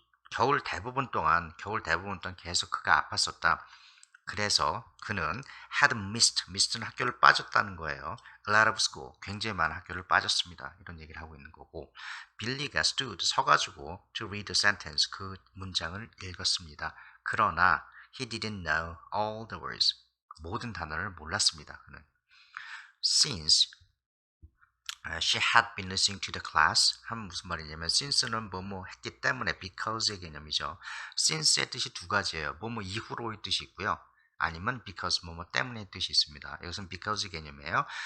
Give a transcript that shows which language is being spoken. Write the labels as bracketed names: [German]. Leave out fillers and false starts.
[Korean] 겨울 대부분 동안 계속 그가 아팠었다. 그래서 그는 [English] had missed [Korean] 는 학교를 빠졌다는 거예요. [English] A lot of school, [Korean] 굉장히 많은 학교를 빠졌습니다. 이런 얘기를 하고 있는 거고 빌리가 stood, 서가지고 [English] to read the sentence, [Korean] 그 문장을 읽었습니다. 그러나 [English] he didn't know all the words, [Korean] 모든 단어를 몰랐습니다. 그는 [English] since she had been listening to the class [Korean] 하면 무슨 말이냐면 since는 뭐뭐 했기 때문에 because의 개념이죠. since의 뜻이 두 가지예요. 뭐뭐 이후로의 뜻이 있고요. 아니면 because 뭐뭐 때문에 뜻이 있습니다. 이것은 because 개념이에요.